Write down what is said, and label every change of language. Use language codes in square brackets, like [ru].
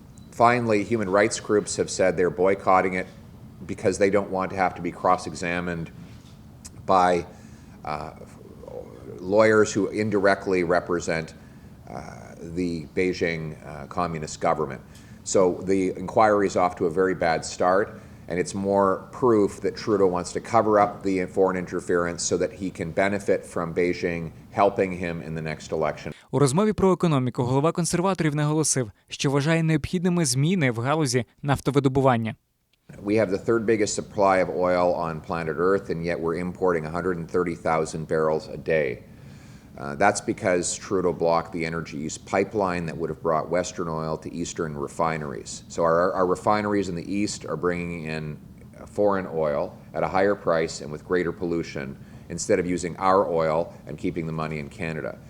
[en] Finally, human rights groups have said they're boycotting it because they don't want to have to be cross-examined by lawyers who indirectly represent the Beijing Communist government. So the inquiry is off to a very bad start, and it's more proof that Trudeau wants to cover up the foreign interference so that he can benefit from Beijing helping him in the next election. [uk] У розмові про економіку голова консерваторів наголосив, що вважає необхідними зміни в галузі нафтовидобування. [en] We have the third biggest supply of oil on planet Earth, and yet we're importing 130,000 barrels a day. That's because Trudeau blocked the energy east pipeline that would have brought Western oil to Eastern refineries. So our refineries in the East are bringing in foreign oil at a higher price and with greater pollution instead of using our oil and keeping the money in Canada.